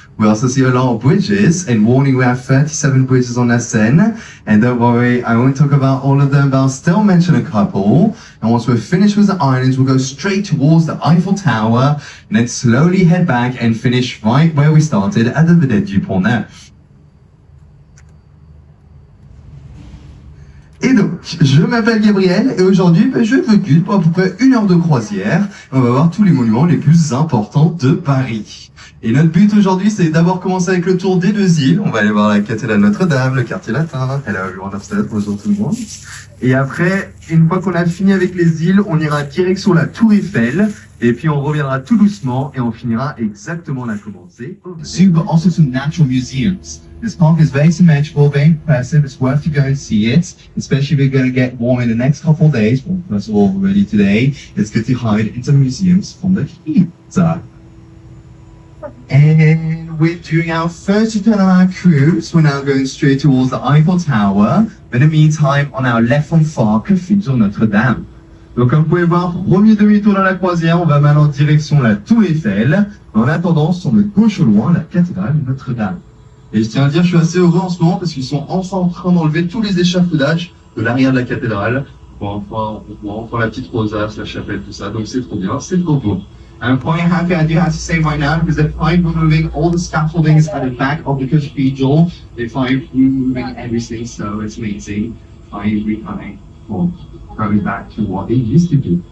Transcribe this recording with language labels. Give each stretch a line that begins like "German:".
English: We also see a lot of bridges, and warning, we have 37 bridges on la Seine. And don't worry, I won't talk about all of them, but I'll still mention a couple. And once we're finished with the islands, we'll go straight towards the Eiffel Tower, and then slowly head back and finish right where we started at the Vedette du Pont Neuf.
French: Et donc, je m'appelle Gabriel et aujourd'hui, je vous guide pour à peu près 1 heure de croisière. On va voir tous les monuments les plus importants de Paris. Et notre but aujourd'hui, c'est d'abord commencer avec le tour des 2 îles. On va aller voir la cathédrale Notre-Dame, le quartier latin.
English: Hello everyone upstairs,
French: bonjour tout le monde. Et après, une fois qu'on a fini avec les îles, on ira direction la Tour Eiffel. Et puis on reviendra tout doucement et on finira exactement là commencer.
English: Zoo, but also some natural museums. This park is very symmetrical, very impressive. It's worth to go and see it, especially if we're going to get warm in the next couple of days. Well, first of all, already today, it's good to hide in some museums from the heat. And we're doing our first return on our cruise. We're now going straight towards the Eiffel Tower. But in the meantime, on our left from far, Cathedral Notre-Dame.
French: Donc comme vous pouvez voir, premier demi-tour dans la croisière, on va maintenant en direction la Tour Eiffel. En attendant, sur le gauche au loin, la cathédrale Notre-Dame. Et je tiens à dire, je suis assez heureux en ce moment parce qu'ils sont enfin en train d'enlever tous les échafaudages de l'arrière de la cathédrale. Bon, enfin la petite rosace, la chapelle, tout ça. Donc c'est trop bien, c'est trop beau.
English: I'm quite happy, I do have to say right now, because they're fine removing all the scaffoldings at the back of the cathedral. They're fine removing everything, so it's amazing. Finally coming, well, going back to what it used to be.